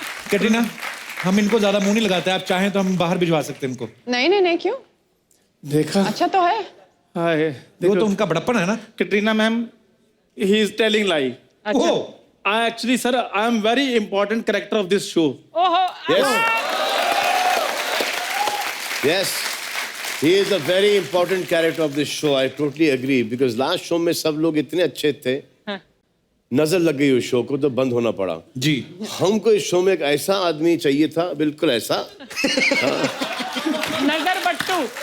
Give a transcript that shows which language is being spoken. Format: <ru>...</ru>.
<hi>कैटरीना, हम इनको ज्यादा मुंह नहीं लगाते, आप चाहें तो हम बाहर भिजवा सकते हैं इनको। नहीं नहीं नहीं, क्यों? देखा? अच्छा तो है। हाय वो तो उनका बड़प्पन है ना।</hi> <en>Katrina ma'am, he is telling lie.</en> <hi>अच्छा।</hi> <en>I actually sir, I am very important character of this show.</en> <hi>ओहो।</hi> <en>Yes, he is a very important character of this show. I totally agree because last show</en> <hi>में सब लोग इतने अच्छे थे, नजर लग गई उस शो को तो बंद होना पड़ा। जी, हमको इस शो में एक ऐसा आदमी चाहिए था, बिल्कुल ऐसा, नजर बट्टू।</hi>